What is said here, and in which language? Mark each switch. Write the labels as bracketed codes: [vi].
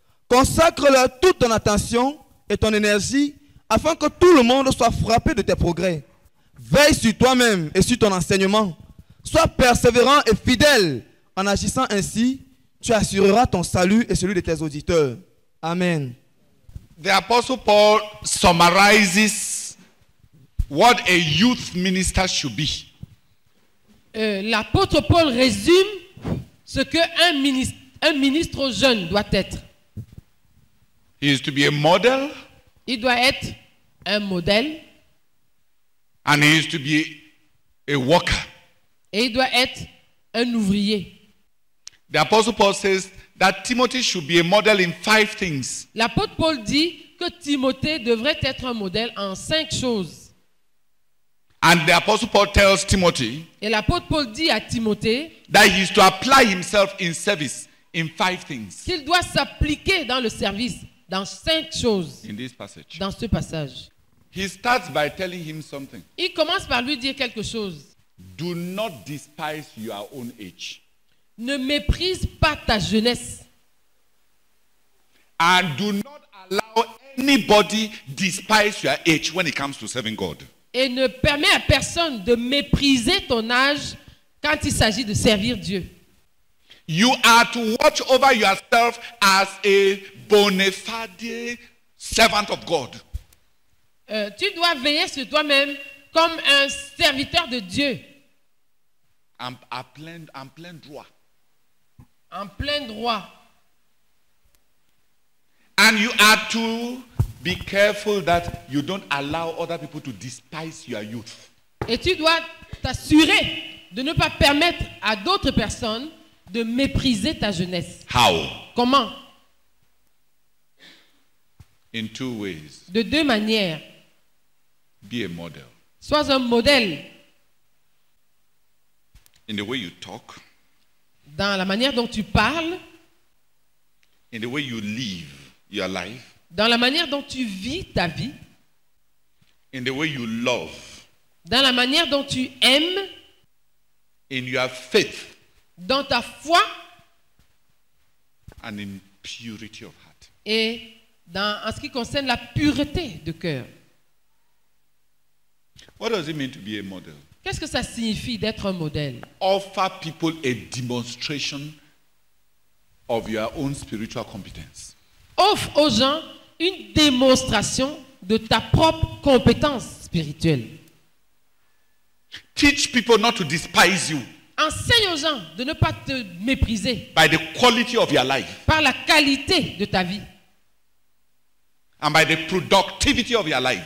[fr] Consacre-leur toute ton attention et ton énergie afin que tout le monde soit frappé de tes progrès. Veille sur toi-même et sur ton enseignement. Sois persévérant et fidèle. En agissant ainsi, tu assureras ton salut et celui de tes auditeurs. Amen. [en] The Apostle Paul summarizes what a youth minister should be. [fr] L'apôtre Paul résume ce qu'un ministre jeune doit être. [en] He is to be a model. [fr] Il doit être un modèle. [en] And he is to be a worker. [fr] Et il doit être un ouvrier. [en] The Apostle Paul says that Timothy should be a model in 5 things. [fr] L'apôtre Paul dit que Timothée devrait être un modèle en 5 choses. [en] And the Apostle Paul tells Timothy [fr] Et l'apôtre Paul dit à Timothée [en] that he is to apply himself in service in 5 things. [fr] Qu'il doit s'appliquer dans le service dans 5 choses. [en] In this passage. [fr] Dans ce passage. [en] He starts by telling him something. [fr] Il commence par lui dire quelque chose. [en] Do not despise your own age. [fr] Ne méprise pas ta jeunesse. [en] And do not allow anybody despise your age when it comes to serving God. [fr] Et ne permets à personne de mépriser ton âge quand il s'agit de servir Dieu. [en] You are to watch over yourself as a bona fide servant of God. [fr] Tu dois veiller sur toi-même comme un serviteur de Dieu. En plein droit. En plein droit. [en] And you are to be careful that you don't allow other people to despise your youth. [fr] Et tu dois t'assurer de ne pas permettre à d'autres personnes de mépriser ta jeunesse. [en] How? [fr] Comment? [en] In 2 ways. [fr] De 2 manières. [en] Be a model. [fr] Sois un modèle. [en] In the way you talk. [fr] Dans la manière dont tu parles. [en] In the way you live your life. [fr] Dans la manière dont tu vis ta vie. [en] In the way you love. [fr] Dans la manière dont tu aimes. [en] In your faith. [fr] Dans ta foi. [en] And in purity of heart. [fr] Et en ce qui concerne la pureté de cœur. [en] What does it mean to be a model? [fr] Qu'est-ce que ça signifie d'être un modèle? [en] Offer people a demonstration of your own spiritual competence. [fr] Offre aux gens une démonstration de ta propre compétence spirituelle. [en] Teach people not to despise you [fr] Enseigne aux gens de ne pas te mépriser [en] by the quality of your life [fr] par la qualité de ta vie [en] and by the productivity of your life.